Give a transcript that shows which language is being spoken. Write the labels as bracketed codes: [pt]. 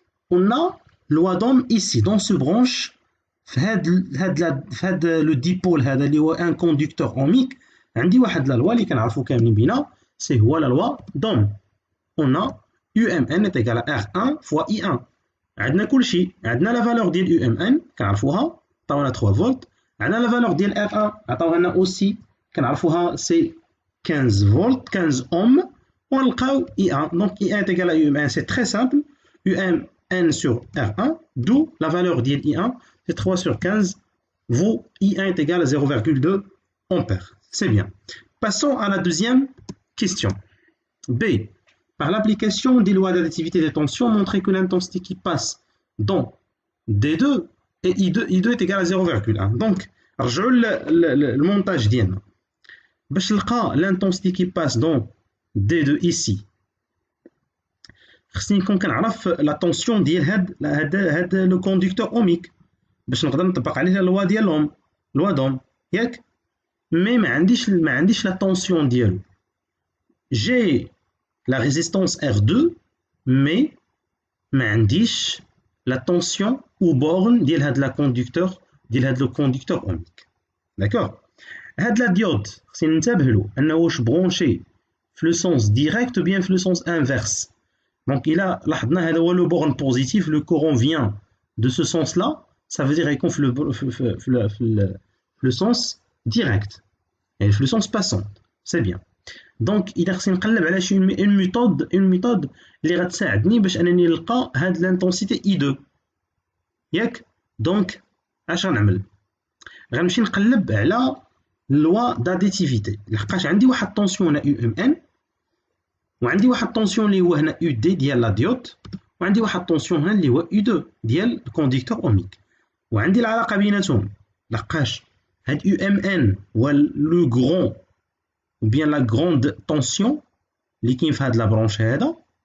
[fr] On a loi d'Ohm ici, dans ce branche, le dipôle, un conducteur ohmique, عندي واحد la loi [ar] اللي كنعرفوا كاملين بينا, [fr] c'est la loi d'Ohm. On a UMN est égal à R1 fois I1. [ar] عندنا كل شيء, عندنا la valeur ديال UMN كنعرفوها, عطاونا 3 volts. عندنا la valeur ديال R1 عطاونا aussi كنعرفوها [fr] c'est 15 volts, 15 ohms. [ar] ونلقاو I1. [fr] Donc I1 est égal à UMN, c'est très simple. UMN sur R1, d'où la valeur ديال I1 c'est 3 sur 15, vaut I1 est égal à 0,2 ampères. C'est bien. Passons à la deuxième question. B. Par l'application des lois d'additivité des tensions, montrer que l'intensité qui passe dans D2 et I2 est égal à 0,1. Donc, le montage ديالنا. [ar] باش نلقى [fr] l'intensité qui passe dans D2 ici. [ar] خصني نكون كنعرف la tension ديال هاد le conducteur ohmique باش نقدر نطبق عليه la loi ديال loi d'Ohm, ياك؟ mais ما عنديش la tension ديالو. [fr] J'ai la résistance R2 mais [ar] ما عنديش [fr] la tension ou borne ديال هاد le conducteur ohmique. D'accord? [ar] هاد la diode خصني ننتبه له انه واش برونشي في le sens direct ou bien في le sens inverse. [fr] Donc [ar] لاحظنا هذا هو [fr] le borne positif, le courant vient de ce sens là, ça veut dire يكون في le sens direct et في le sens passant. C'est bien. [ar] Donc il خصني نقلب على une méthode اللي غتساعدني باش انني نلقى هاد l'intensité I2. ياك دونك اش غنعمل غنمشي نقلب على لوا داديتيفيتي لحقاش عندي واحد الطونسيون هنا يو ام ان وعندي واحد الطونسيون اللي هو هنا يو دي ديال لا ديود وعندي واحد الطونسيون هنا اللي هو يو 2 ديال الكونديكتور اوميك وعندي العلاقه بيناتهم لحقاش هاد يو ام ان هو لو غرون [fr] ou bien la grande tension [ar] اللي كاين في هاد لا برونش هذا